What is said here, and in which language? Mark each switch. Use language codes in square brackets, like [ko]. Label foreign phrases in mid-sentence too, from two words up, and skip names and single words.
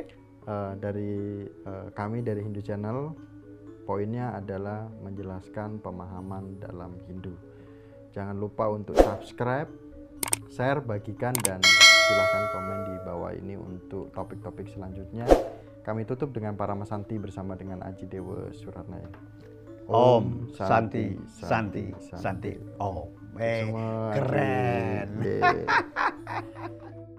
[id] Dari kami dari Hindu Channel, poinnya adalah menjelaskan pemahaman dalam Hindu. Jangan lupa untuk subscribe, share, bagikan, dan silahkan komen di bawah ini untuk topik-topik selanjutnya. Kami tutup dengan Paramasanti bersama dengan Aji Dewa Suratnaya. [sa] Om Santi Santi Santi. [id] Oh, keren.